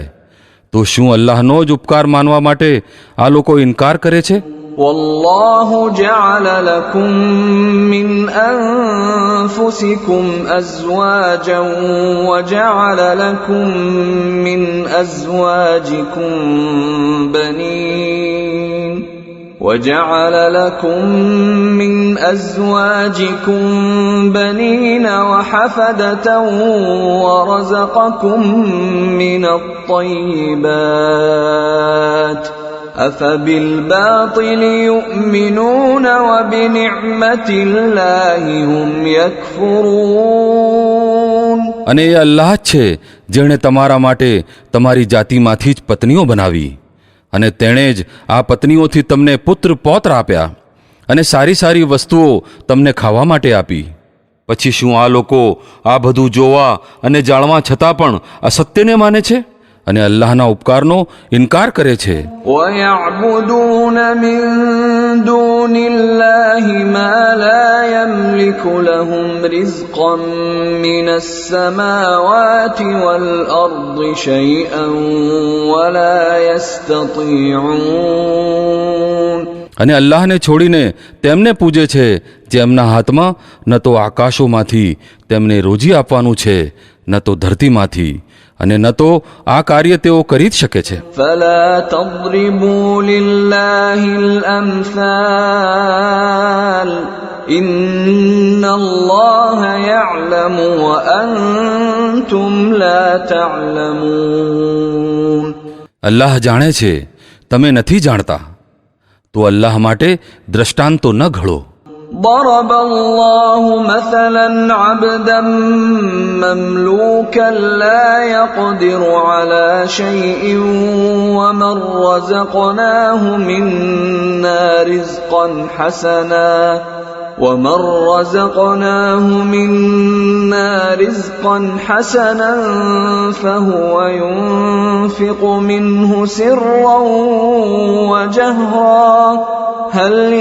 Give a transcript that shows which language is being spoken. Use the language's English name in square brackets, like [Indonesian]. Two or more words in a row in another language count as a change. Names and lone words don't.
[Gujarati] તો શું અલ્લાહનો જ ઉપકાર માનવા માટે આ લોકો ઇનકાર કરે છે? [Arabic] والله جعل لكم من أنفسكم أزواجا وجعل لكم من أزواجكم بنين وجعل لكم من أزواجكم بنين وحفدة ورزقكم من الطيبات أفبالباطل يؤمنون وبنعمة الله هم يكفرون. [Gujarati] અને એ અલ્લાહ જ છે જેણે તમારા માટે તમારી જાતિમાંથી જ પત્નીઓ બનાવી, અને તેણે જ આ પત્નીઓથી તમને પુત્ર પૌત્ર આપ્યા અને સારી સારી વસ્તુઓ તમને ખાવા માટે આપી. પછી શું આ લોકો આ બધું જોવા અને જાણવા છતાં પણ અસત્યને માને છે અને અલ્લાહના ઉપકારનો ઇનકાર કરે છે? [Arabic] ويعبدون من دون الله ما لا يملك لهم رزقا من السماوات والأرض شيئا ولا يستطيعون. [Gujarati] અને અલ્લાહને છોડીને તેમને પૂજે છે જેમના હાથમાં ન તો આકાશોમાંથી તેમને રોજી આપવાનું છે, ન તો ધરતીમાંથી, અને ન તો આ કાર્ય તેઓ કરી જ શકે છે. [Arabic] فلا تضربوا لله الأمثال إن الله يعلم وأنتم لا تعلمون. [Gujarati] અલ્લાહ જાણે છે, તમે નથી જાણતા. તો તો અલ્લાહ માટે દ્રષ્ટાંતો ન ઘડો. [Arabic] ضرب الله مثلا عبدا مملوكا لا يقدر على شيء ومن رزقناه منا رزقا حسنا فهو ينفق منه سرا وجهرا هل